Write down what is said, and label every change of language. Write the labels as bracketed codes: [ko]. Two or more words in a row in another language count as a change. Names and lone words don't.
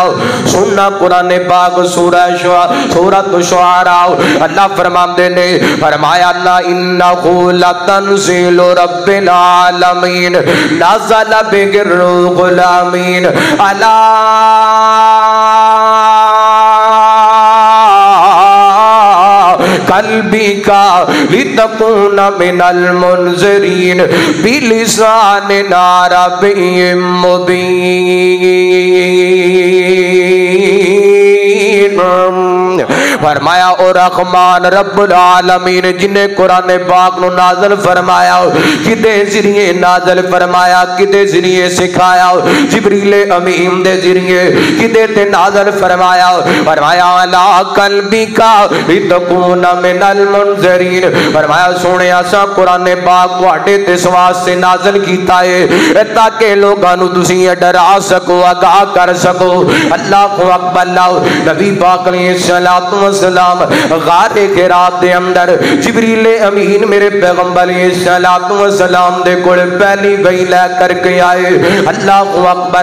[pa] سننا قرآن پاک سورۃ الشعراء اللہ فرماندے نے فرمایا [ar] انہ لتنزیل رب العالمین نزل بہ الروح الامین علی قلبی کا لتکون من المنذرین بلسان عربی مبین. [pa] فرمایا او رحمان رب العالمین جنہیں قرآن پاک نو نازل فرمایا کدے ذریعے نازل فرمایا کدے ذریعے سکھایا جبریل امین دے ذریعے کدے تے نازل فرمایا. [ar] فرمایا علی قلبی کا لتکون من المنذرین. [pa] فرمایا سونے اساں قرآن پاک تواڈے تے واسطے نازل کیتا ہے تاکہ لوگاں نو تسی ڈرا سکو آگاہ کر سکو. [ar] اللہ اکبر. [pa] نبی پاک علیہ الصلوۃ والسلام غار حرا دے اندر جبریل امین میرے پیغمبر علیہ الصلوۃ والسلام دے کول پہلی وحی لے کر کے آئے. [ar] اللہ اکبر.